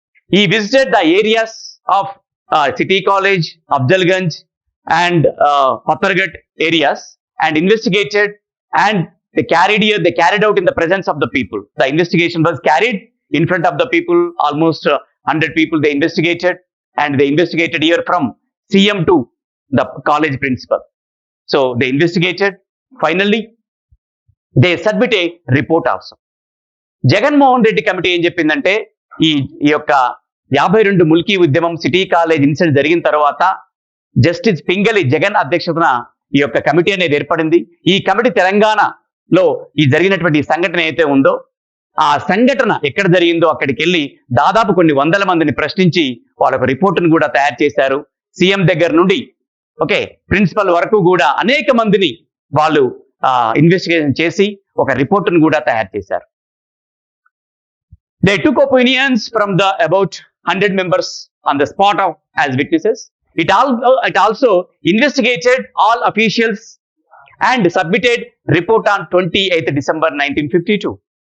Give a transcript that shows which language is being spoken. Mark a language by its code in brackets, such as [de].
[en] He visited the areas of City College, Afzalganj, and Pattarghat areas and investigated, and they carried out in the presence of the people. The investigation was carried in front of the people, almost 100 people they investigated, and they investigated here from CM to the college principal. So they investigated, finally they submit a report also. [te] Jaganmohan Reddy committee ఏం చెప్పిందంటే, ఈ యొక్క 52 ముల్కీ ఉద్యమం city college incident జరిగిన తర్వాత justice Pingali Jagan అధ్యక్షతన ఈ యొక్క కమిటీ అనేది ఏర్పడింది. ఈ కమిటీ తెలంగాణలో ఈ జరిగినటువంటి సంఘటన అయితే ఉందో, ఆ సంఘటన ఎక్కడ జరిగిందో అక్కడికి వెళ్ళి దాదాపు కొన్ని వందల మందిని ప్రశ్నించి వాళ్ళకు రిపోర్టును కూడా తయారు చేశారు. సీఎం దగ్గర నుండి ప్రిన్సిపల్ వరకు కూడా అనేక మందిని వాళ్ళు ఇన్వెస్టిగేషన్ చేసి ఒక రిపోర్టును కూడా తయారు చేశారు. [en] They took opinions from the about 100 members on the spot as witnesses. It also investigated all officials and submitted report on 28th December 1952.